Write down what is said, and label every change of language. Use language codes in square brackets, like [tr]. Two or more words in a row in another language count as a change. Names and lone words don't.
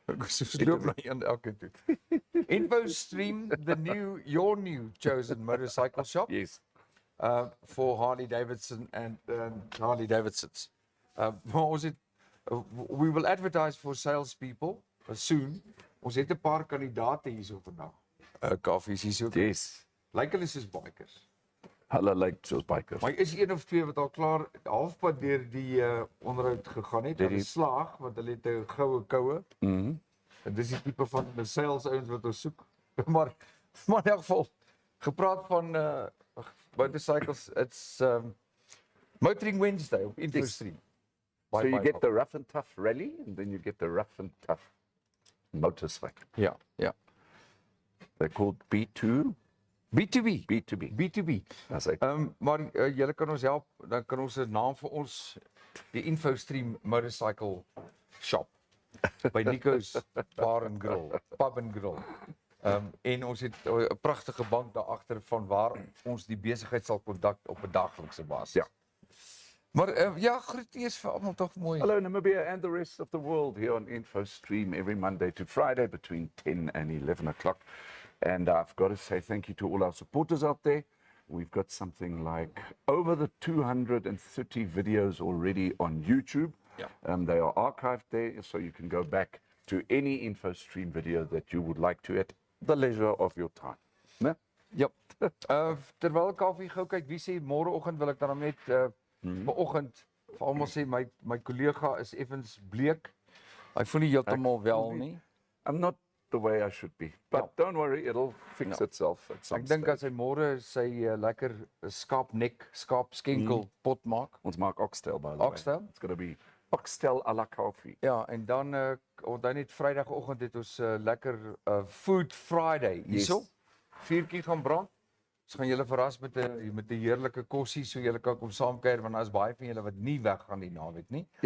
[en] InfoStream, your new chosen motorcycle shop. Yes. For Harley Davidson and Harley Davidsons. We will advertise for salespeople soon. [af] Ons het 'n paar kandidate hierso vandag. Kaufeee is hierso. Yes. Lyk hulle soos bikers. Hulle lyk soos bikers. Maar is een of twee wat al klaar halfpad deur die onderhoud gegaan het. Hulle slaag want hulle het 'n goue koue. En dis die tipe van die sales ouens wat ons soek. maar in elk geval gepraat van motorcycles, it's Motoring Wednesday op InfoStream. [en] So you get the rough and tough rally, and then you get the rough and tough motorcycle. Ja. They're called B2. B2B. That's it. [af] Maar julle kan ons help, dan kan ons 'n naam vir ons, die InfoStream Motorcycle Shop by Nico's Bar and Grill, Pub and Grill. En ons het 'n pragtige bank daar agter van waar ons die besigheid sal kontak op 'n daglikse basis. Ja. Maar ja, groetjies vir almal tog mooi. [en] Hello Namibia and the rest of the world here on InfoStream every Monday to Friday between 10 and 11 o'clock. And I've got to say thank you to all our supporters out there. We've got something like over the 230 videos already on YouTube. Yeah. They are archived there, so you can go back to any InfoStream video that you would like to at the leisure of your time. Ne? Yep. [af] Terwyl Kaufeee gou kyk, wie sê môreoggend wil ek dan net vanoggend vir almal sê my kollega is effens bleek. Hy voel nie heeltemal wel nie. [en] I'm not the way I should be. But don't worry, it'll fix itself at some [af] Ek dink as hy môre sy lekker skaapskenkel pot maak. Ons maak oxtail [en] by the way. [af] Oxtail? [en] It's going to be oxtail [fr] à la [en] Kaufeee. [af] Ja, en dan onthou net Vrydagoggend het ons lekker Food Friday hierso. Vuurtjie gaan brand. Ons gaan julle verras met 'n heerlike kosie so julle kan kom saamkuier want daar's baie van julle wat nie weggaan die naweek nie. Ja.